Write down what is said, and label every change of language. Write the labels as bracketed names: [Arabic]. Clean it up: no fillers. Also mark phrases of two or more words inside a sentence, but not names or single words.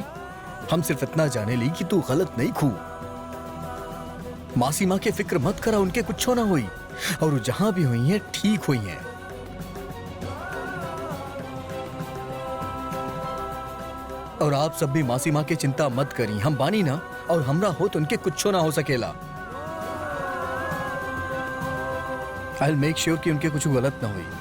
[Bhojpuri] हम सिर्फ इतना जाने ली कि तू गलत नहीं खू। मासी माँ के फिक्र मत करा, उनके कुछ ना हुई, और वो जहां भी हुई हैं ठीक हुई हैं। और आप सब भी मासी माँ की चिंता मत करी, हम बानी ना, और हमरा हो तो उनके कुछ ना हो सकेला। [English] I'll make sure [Bhojpuri] कि उनके कुछ गलत ना हुई।